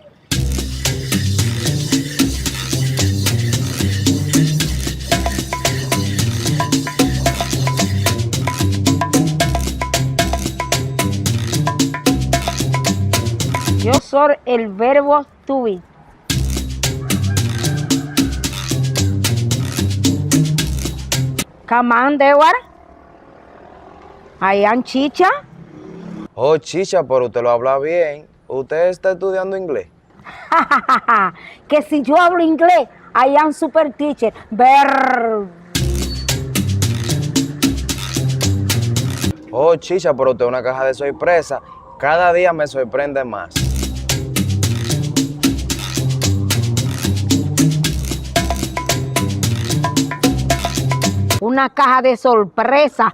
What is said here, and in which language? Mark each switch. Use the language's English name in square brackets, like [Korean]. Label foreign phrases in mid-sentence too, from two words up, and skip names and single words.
[Spanish] Yo soy el verbo [English] to be. Come on, Dewar. I am Chicha. [Spanish] Oh, Chicha, pero usted lo habla bien. ¿Usted está estudiando inglés? Que si yo hablo inglés, [English] I am super teacher. [Spanish] Oh, Chicha, pero usted es una caja de sorpresa. Cada día me sorprende más. Una caja de sorpresa.